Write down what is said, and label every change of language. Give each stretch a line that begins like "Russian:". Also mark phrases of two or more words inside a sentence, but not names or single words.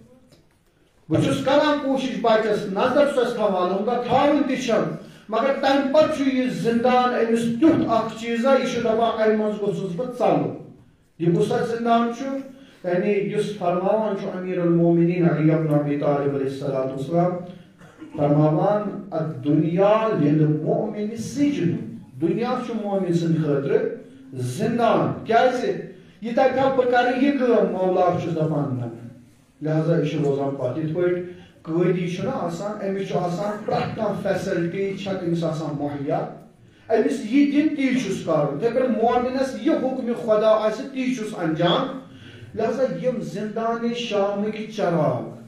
Kashmiri: بہٕ چھُس کران کوٗشِش بچس نظر چھُسس تھاوان البتہ تھاوٕنۍ تہِ چھم مگر تمہِ پتہٕ چھُ یہِ زندان أمِس تیُتھ اکھ چیٖزا یہِ چھُ دپان امہِ منٛز گوٚژھُس بہٕ ژلُن یہِ کُس اکھ زندان چھُ یعنی یُس فرماوان چھُ امیر المومنیٖن علی بن ابی طالب
Arabic: علیہ الصلوۃ
Kashmiri: والسلام فرماوان
Arabic: الدنیا للمؤمن سجن
Kashmiri: دنیا چھُ مومن سٕنٛدِ خٲطرٕ زندان کیازِ ییٖتیاہ کال بہٕ کرٕ یہِ کٲم مولا چھُس دپان نہ لہذا یہِ چھُ روزان پتہٕ یِتھ پٲٹھۍ قٲدی چھُنہ آسان أمِس چھُ آسان پرٛٮ۪تھ کانٛہہ فیسلٹی چھےٚ تٔمِس آسان مہیا أمِس یہِ دِن تی چھُس کرُن یِتھے پٲٹھۍ مومنس یہِ حُکمہِ خۄدا آسہِ تی چھُس انجام لہذا یِم زندانِ شامٕکۍ چراغ